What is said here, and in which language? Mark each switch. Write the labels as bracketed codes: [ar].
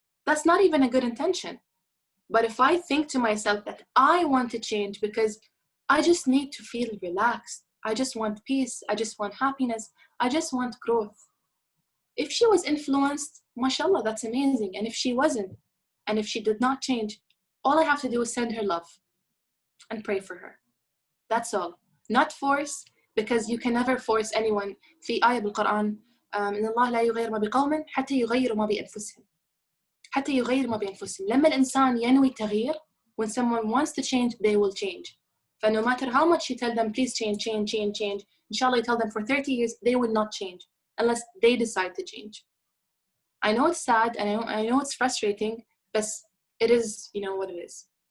[en] That's not even a good intention. But if I think to myself that I want to change because I just need to feel relaxed, I just want peace, I just want happiness, I just want growth. If she was influenced, mashallah, that's amazing. And if she wasn't, and if she did not change, all I have to do is send her love and pray for her. That's all. Not force, because you can never force anyone. [ar] في آية بالقرآن إن الله لا يغير ما بقوم حتى يغيروا ما بأنفسهم. حتى يغير ما بأنفسهم. لما الإنسان ينوي التغيير, [en] when someone wants to change, they will change. But no matter how much you tell them, please change, change, change, change, inshallah you tell them for 30 years, they will not change unless they decide to change. I know it's sad and I know it's frustrating, but it is, what it is.